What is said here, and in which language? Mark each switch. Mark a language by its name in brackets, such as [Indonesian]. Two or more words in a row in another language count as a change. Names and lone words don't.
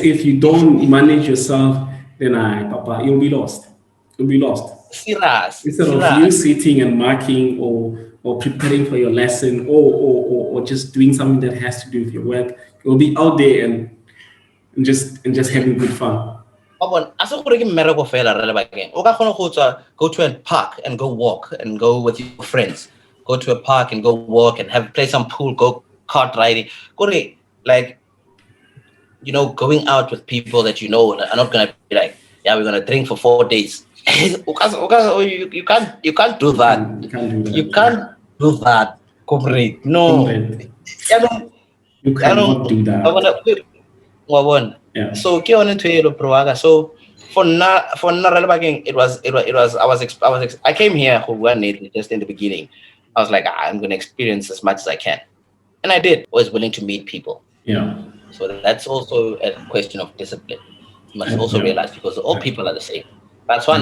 [English] if you don't manage yourself, then Papa, you'll be lost. You'll be lost. Instead of you serious. sitting and marking or preparing for your lesson or just doing something that has to do with your work, you'll be out there and just having good fun. [Tswana] Asa gore ke mmereko fela re le bakeng o ka kgona go [English] to a park and go walk and go with your friends, go to a park and go walk and have play some pool, go kart riding gore like going out with people that are not gonna be like, yeah, we're gonna drink for 4 days. You can't do that. You can't do You that. can't do that, comrade. No. Comrade, I don't. you I don't. cannot do I that. wanna. Wawon. Yeah. [Tswana] So ke yone ntho e lo provaga. So for nna re le bakeng, [English] it was I came here who were just in the beginning. I was like, I'm gonna experience as much as I can. And I did. I was willing to meet people. Yeah. So that's also a question of discipline. You must also Yeah. realize because all Yeah. people are the same. That's one.